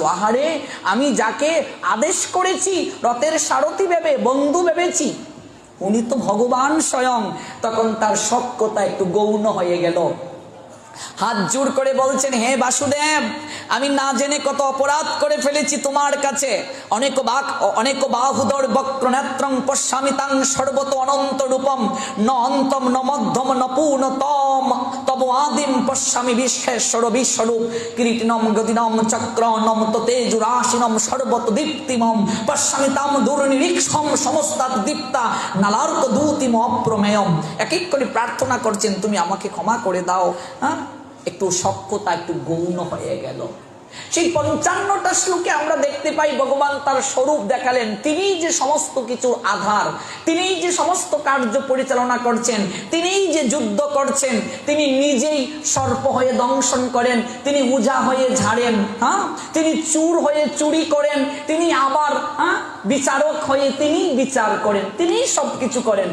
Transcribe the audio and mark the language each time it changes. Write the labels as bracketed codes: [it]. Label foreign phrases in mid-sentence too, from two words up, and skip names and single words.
[bn] আহারে, আমি যাকে আদেশ করেছি, রথের সারথি ভেবে, বন্ধু ভেবেছি, উনি তো ভগবান স্বয়ং। তখন তার সখ্যতা একটু গৌণ হয়ে গেল। হাত জোড় করে বলছেন, হে বাসুদেব, আমি না জেনে কত অপরাধ করে ফেলেছি তোমার কাছে। [sa] অনেক বাহুদর বক্র নেত্রং পশ্যামি তাং সর্বত অনন্ত রূপম, ন অন্তম ন মধ্যম ন পূর্ণতম তব আদিম পশ্যামি বিশ্বেশ্বর বিশ্বরূপ কিরীটিনম গদিনম চক্রনম তেজুরাশিনম সর্বত দীপ্তিমম পশ্যামি তাম দুর্নিরীক্ষম সমস্তাৎ দীপ্তা নালার্ক দূতিম অপ্রমেয়ম। [bn] এক এক করে প্রার্থনা করছেন, তুমি আমাকে ক্ষমা করে দাও। হ্যাঁ, একটু সখ্যতা একটু গৌণ হয়ে গেল। সেই 55টা শ্লোকে আমরা দেখতে পাই ভগবান তার স্বরূপ দেখালেন। তিনিই যে সমস্ত কিছুর আধার, তিনিই যে সমস্ত কার্য পরিচালনা করছেন, তিনিই যে যুদ্ধ করছেন, তিনি নিজেই সর্প হয়ে দংশন করেন, তিনি উজা হয়ে ঝাড়েন, হ্যাঁ, তিনি চুর হয়ে চুরি করেন, তিনি আবার বিচারক হয়ে তিনি বিচার করেন, তিনি সবকিছু করেন।